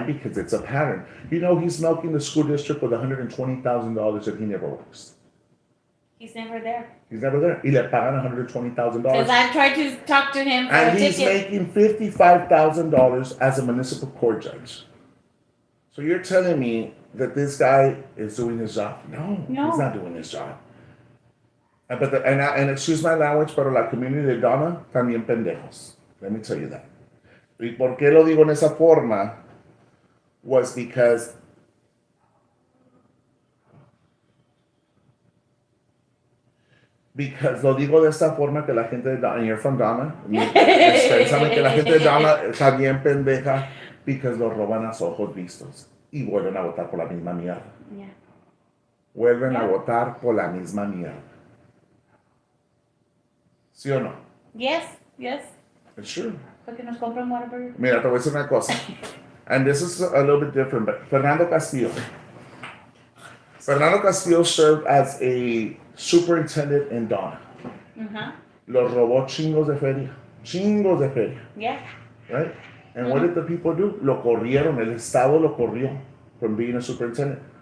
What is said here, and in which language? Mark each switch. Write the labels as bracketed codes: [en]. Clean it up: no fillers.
[en] Because it's a pattern. You know, he's milking the school district with $120,000 that he never works. He's never there. He's never there. [es] Y le pagan $120,000. [en] Because I tried to talk to him for And a he's ticket. making $55,000 as a municipal court judge. So you're telling me that this guy is doing his job? No. He's not doing his job. And excuse my language, [es] pero la community de Donna también pendejos. [en] Let me tell you that. [es] ¿Y por qué lo digo en esa forma? [en] Was because [es] lo digo de esta forma que la gente de Donna, [en] and you're from Donna, [es] saben que la gente de Donna está bien pendeja [en] because [es] lo roban a ojos vistos y vuelven a votar por la misma mierda. [en] Yeah. [es] Vuelven a votar por la misma mierda. ¿Sí o no? [en] Yes. It's true. [es] Porque nos compran Whataburger. Mira, te voy a decir una cosa. [en] And this is a little bit different, but Fernando Castillo. Fernando Castillo served as a superintendent in Donna. Uh-huh. [es] Los robó chingos de feria. Chingos de feria. [en] Yeah. Right? And what did the people do? [es] Lo corrieron. El Estado lo corrió [en] from being a superintendent.